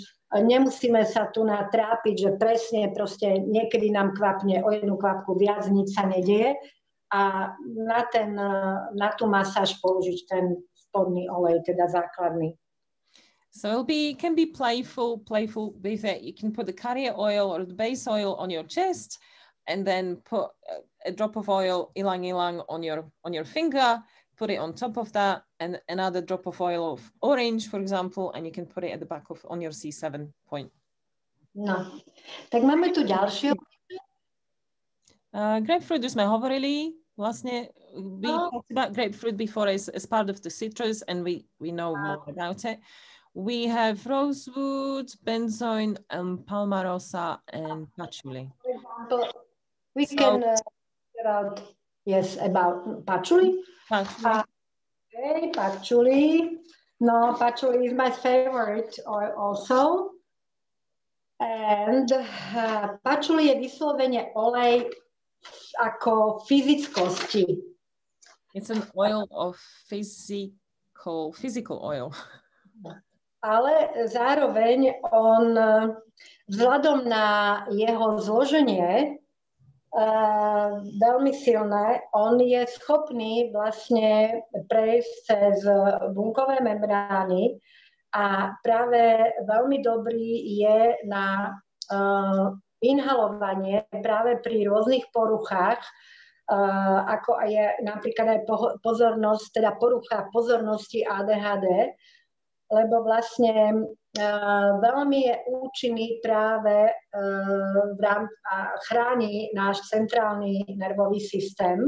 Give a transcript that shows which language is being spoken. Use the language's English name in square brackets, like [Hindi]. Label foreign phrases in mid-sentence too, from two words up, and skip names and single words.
[Slovak] Nemusíme sa tu natrápiť, že presne proste niekedy nám kvapne o 1 kvapku viac, nič sa nedieje. A na tú masáž použiť ten spodný olej, teda základný. [English] So can be playful with it. You can put the carrier oil or the base oil on your chest and then put a drop of oil, ylang ylang, on your finger, put it on top of that, and another drop of oil of orange, for example, and you can put it at the back on your C7 point. [Slovak] No, tak máme tu ďalšiu. Grapefruit už sme hovorili, vlastne [English] we talked about grapefruit before as part of the citrus and we know more about it. We have rosewood, benzoin, and palmarosa, and patchouli. For example, we can figure out, yes, about patchouli. Patchouli. Okay, patchouli. No, patchouli is my favorite oil also. [Slovak] And patchouli je vyslovene olej ako fyzickosti. [English] It's an oil of physical oil. [Slovak] Ale zároveň on vzhľadom na jeho zloženie veľmi silné, on je schopný vlastne prejsť cez bunkové membrány a práve veľmi dobrý je na inhalovanie práve pri rôznych poruchách, ako je napríklad aj pozornosť, teda porucha pozornosti ADHD, lebo vlastne veľmi je účinný práve a chráni náš centrálny nervový systém.